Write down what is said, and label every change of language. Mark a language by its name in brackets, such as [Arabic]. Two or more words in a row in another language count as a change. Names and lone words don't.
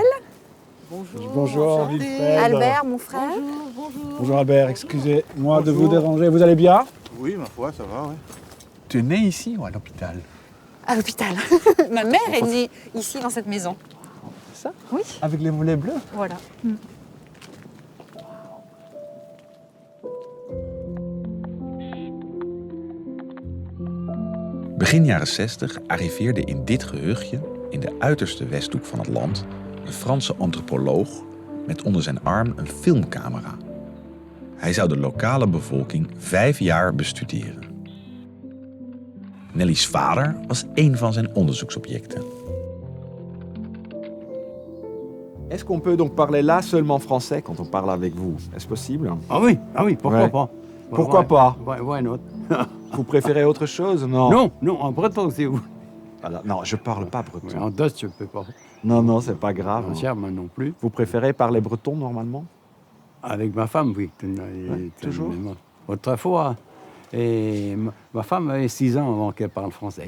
[French] Bonjour. Bonjour, Wilfred. Albert, mon frère. Bonjour Albert, excusez-moi de vous déranger. Vous allez bien? Oui, ma foi, ça va, ouais. Tu es né ici ou à l'hôpital? À l'hôpital. Ma mère est née ici, dans cette maison. C'est ça? Oui. Avec les moulets bleus? Voilà. [Dutch] Begin jaren 60 arriveerde in dit gehuchtje, in de uiterste westhoek van het land, een Franse antropoloog met onder zijn arm een filmcamera. Hij zou de lokale bevolking 5 jaar bestuderen. Nelly's vader was één van zijn onderzoeksobjecten. [French] Est-ce qu'on peut donc parler là seulement français quand on parle avec vous? Est-ce possible? Ah oui, pourquoi Ouais. pas? Pourquoi pas? [English] Why not? [French] Vous préférez autre chose? Non. Non, en breton, c'est où? Voilà, non, je parle pas breton. En Dutch, je peux pas. Non, c'est pas grave. En germain non plus. Vous préférez parler breton normalement? Avec ma femme, oui. Toujours? Autrefois. Et ma femme avait 6 ans avant qu'elle parle français.